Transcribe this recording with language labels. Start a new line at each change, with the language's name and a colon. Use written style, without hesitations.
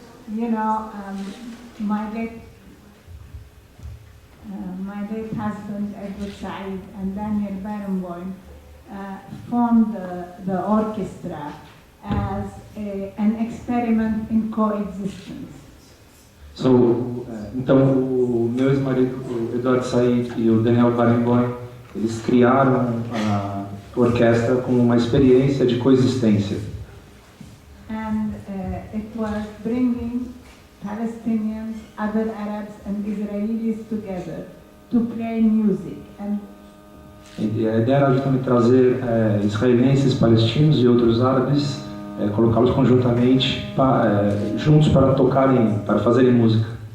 English: You know, my late husband, Edward Said, and Daniel Barenboim formed the orchestra as an experiment in coexistence.
Portuguese: Então, o meu ex-marido, o Edward Said, e o Daniel Barenboim, eles criaram a orquestra como uma experiência de coexistência.
English: And it was bringing Palestinians, other Arabs and Israelis together to play music. And
Portuguese: a ideia era justamente trazer israelenses, palestinos e outros árabes, colocá-los conjuntamente, juntos para tocarem, para fazerem música.